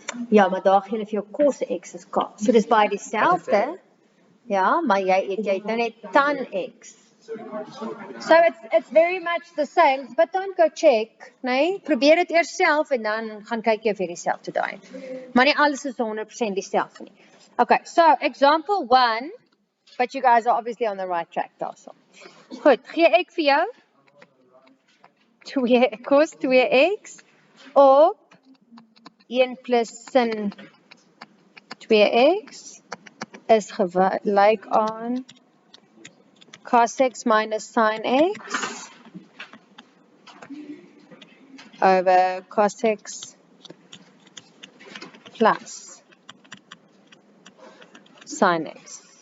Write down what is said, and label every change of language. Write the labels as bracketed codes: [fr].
[af] Ja, maar daar gee hulle vir jou cos x is k. So dis baie dieselfde. Ja, maar jy het nou net tan x. [en] So it's very much the same, but don't go check, nee. [af] Probeer dit eers self en dan gaan kyk jy of jy dieselfde daai. Maar nie alles is 100% dieselfde nie. [en] Okay, so example 1, but you guys are obviously on the right track daarso. [af] Goed, gee ek vir jou 2 cos 2x op 1 plus sin 2x is gelyk aan cos x minus sin x over cos x plus sin x.